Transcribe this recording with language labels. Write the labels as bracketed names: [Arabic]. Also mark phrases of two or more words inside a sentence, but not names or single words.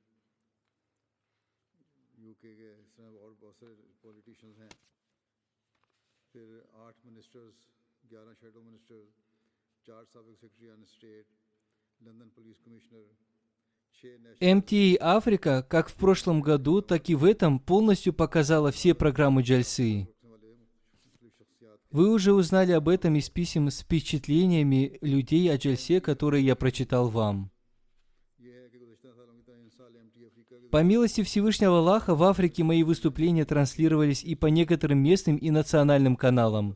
[Urdu] یو کے کے اس طرح اور بہت سارے پولیٹیشینز ہیں پھر 8 منسٹرز 11 [English] shadow ministers [Urdu] 4 سابق [English] secretary on state London police commissioner [Russian] МТА Африка, как в прошлом году, так и в этом, полностью показала все программы джальсы. Вы уже узнали об этом из писем с впечатлениями людей о джальсе, которые я прочитал вам. По милости Всевышнего Аллаха, в Африке мои выступления транслировались и по некоторым местным и национальным каналам.